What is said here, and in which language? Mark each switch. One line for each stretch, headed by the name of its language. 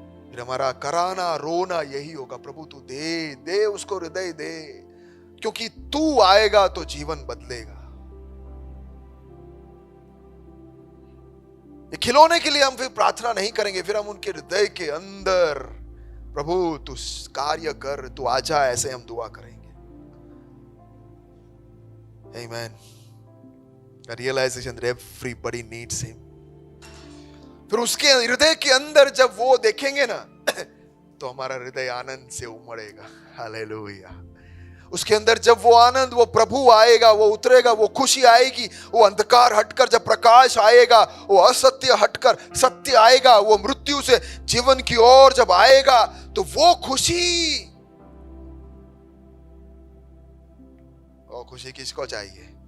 Hindi: फिर हमारा कराना रोना यही होगा, प्रभु तू दे दे उसको हृदय दे, क्योंकि तू आएगा तो जीवन बदलेगा. ये खिलौने के लिए हम फिर प्रार्थना नहीं करेंगे, फिर हम उनके हृदय के अंदर प्रभु तू कार्य कर, तू आजा, ऐसे हम दुआ करेंगे.
English: Amen. A realization that everybody needs him.
Hindi: फिर उसके हृदय के अंदर जब वो देखेंगे ना तो हमारा हृदय आनंद से उमड़ेगा. हालेलुया. उसके अंदर जब वो आनंद, वो प्रभु आएगा, वो उतरेगा, वो खुशी आएगी, वो अंधकार हटकर जब प्रकाश आएगा, वो असत्य हटकर सत्य आएगा, वो मृत्यु से जीवन की ओर जब आएगा, तो वो खुशी, वो खुशी किसको चाहिए?